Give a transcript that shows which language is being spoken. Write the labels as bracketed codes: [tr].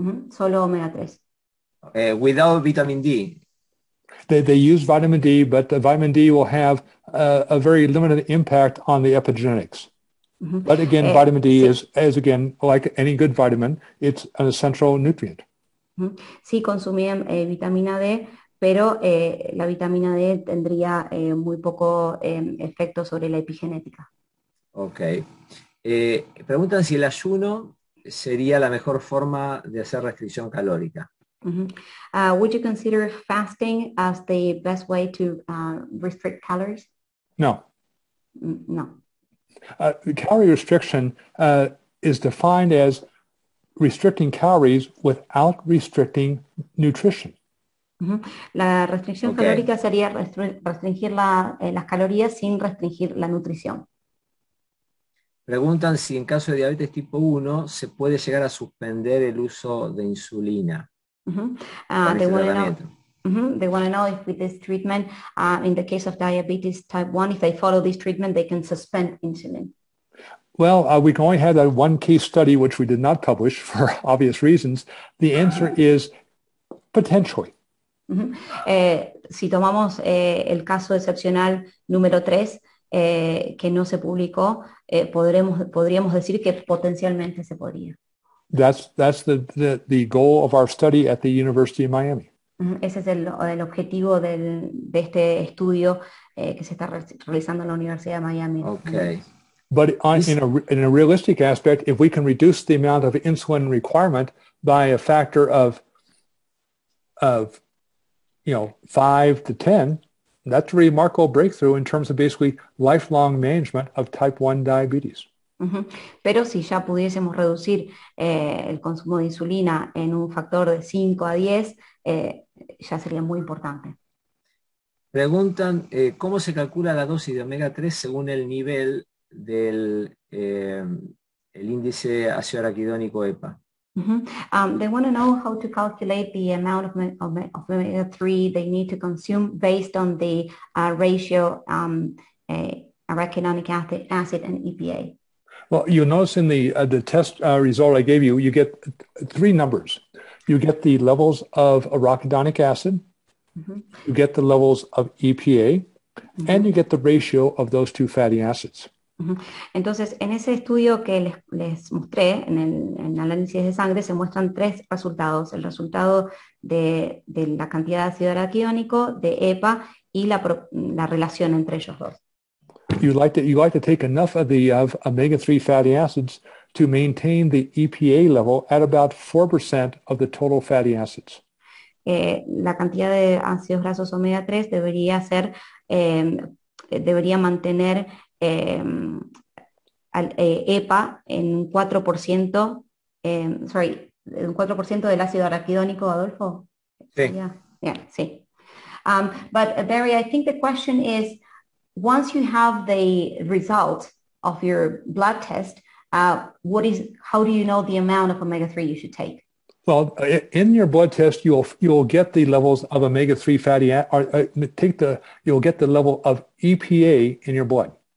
[es] Solo omega-3. [en] Without vitamin D. They use vitamin D, but the vitamin D will have a very limited impact on the epigenetics. But again, vitamin D is again, like any good vitamin, it's an essential nutrient. [es] Sí, consumían vitamina D, pero la vitamina D tendría muy poco efecto sobre la epigenética. Ok. Preguntan si el ayuno sería la mejor forma de hacer restricción calórica. [en] Would you consider fasting as the best way to restrict calories? No. [es] No. [en] Calorie restriction is defined as restricting calories without restricting nutrition. [es] La restricción calórica sería restringir las calorías sin restringir la nutrición. Preguntan si en caso de diabetes tipo 1 se puede llegar a suspender el uso de insulina. [en] They want to know if with this treatment, in the case of diabetes type 1, if they follow this treatment, they can suspend insulin. Well, we can only have that one case study, which we did not publish for obvious reasons. The answer is potentially. [es] Si tomamos el caso excepcional número 3, que no se publicó, podríamos decir que potencialmente se podría. [en] That's the goal of our study at the University of Miami. [es] Ese es el objetivo de este estudio que se está realizando en la Universidad de Miami. Okay. [en] But in a realistic aspect, if we can reduce the amount of insulin requirement by a factor of 5 to 10, that's a remarkable breakthrough in terms of basically lifelong management of type 1 diabetes. [es] Pero si ya pudiésemos reducir el consumo de insulina en un factor de 5 a 10, ya sería muy importante. Preguntan cómo se calcula la dosis de omega 3 según el nivel del el índice ácido araquidónico EPA. [en] They want to know how to calculate the amount of omega-3 they need to consume based on the ratio arachidonic acid and EPA. Well, you'll notice in the test result I gave you, you get three numbers. You get the levels of arachidonic acid, you get the levels of EPA, and you get the ratio of those two fatty acids. [es] Entonces, en ese estudio que les mostré, en el análisis de sangre, se muestran tres resultados. El resultado de la cantidad de ácido araquidónico, de EPA, y la relación entre ellos dos. [en] You like to take enough of the omega-3 fatty acids to maintain the EPA level at about 4% of the total fatty acids. [es] La cantidad de ácidos grasos omega 3 debería mantener EPA en un 4%, un 4% del ácido araquidónico, Adolfo. Sí. Sí. [en] But Barry, I think the question is, once you have the result of your blood test, how do you know the amount of omega-3 you should take? Well, in your blood test, you'll get the levels of omega-3 fatty you'll get the level of EPA in your blood.